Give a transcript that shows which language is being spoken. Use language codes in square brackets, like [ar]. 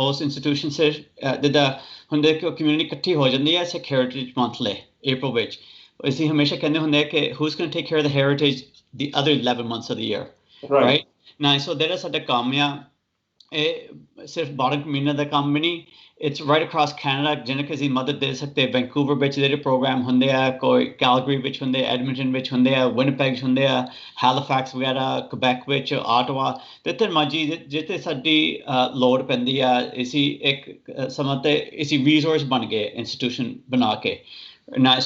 [pa] ਉਸ ਇੰਸਟੀਟਿਊਸ਼ਨ ਸੇ ਜਿੱਦਾਂ ਹੁੰਦੇ ਕਿ ਕਮਿਊਨਿਟੀ ਇਕੱਠੀ ਹੋ ਜਾਂਦੀ ਹੈ ਸਿੱਖ ਹੈਰੀਟੇਜ ਮੰਥ ਲਈ April ਵਿੱਚ। ਅਸੀਂ ਹਮੇਸ਼ਾ ਕਹਿੰਦੇ ਹੁੰਦੇ ਕਿ [en] who's going to take care of the heritage the other 11 months of the year, right? [pa] ਨਾ ਸੋ ਜਿਹੜਾ ਸਾਡਾ ਕੰਮ ਆ ਇਹ ਸਿਰਫ 12 ਮਹੀਨੇ ਦਾ ਕੰਮ ਨਹੀਂ, [en] it's right across Canada, [pa] ਜਿਹਨਾਂ ਕਿ ਅਸੀਂ ਮਦਦ ਦੇ ਸਕਦੇ। ਵੈਨਕੂਵਰ ਵਿੱਚ ਜਿਹੜੇ ਪ੍ਰੋਗਰਾਮ ਹੁੰਦੇ ਆ, ਕੋਈ ਕੈਲਗਰੀ ਵਿੱਚ ਹੁੰਦੇ, ਐਡਮਿੰਟਨ ਵਿੱਚ ਹੁੰਦੇ ਆ, ਵਿਨਿਪੈਗ ਹੁੰਦੇ ਆ, ਹੈਲੀਫੈਕਸ ਵਗੈਰਾ, ਕੁਬੈਕ ਵਿੱਚ, ਆਟਵਾ, ਜਿੱਥੇ ਮਰਜ਼ੀ ਜਿੱਥੇ ਸਾਡੀ ਲੋੜ ਪੈਂਦੀ ਆ, ਅਸੀਂ ਇੱਕ ਸਮਾਂ ਤੇ ਅਸੀਂ ਰਿਸੋਰਸ ਬਣ ਗਏ ਇੰਸਟੀਟਿਊਸ਼ਨ ਬਣਾ ਕੇ ਨਾ।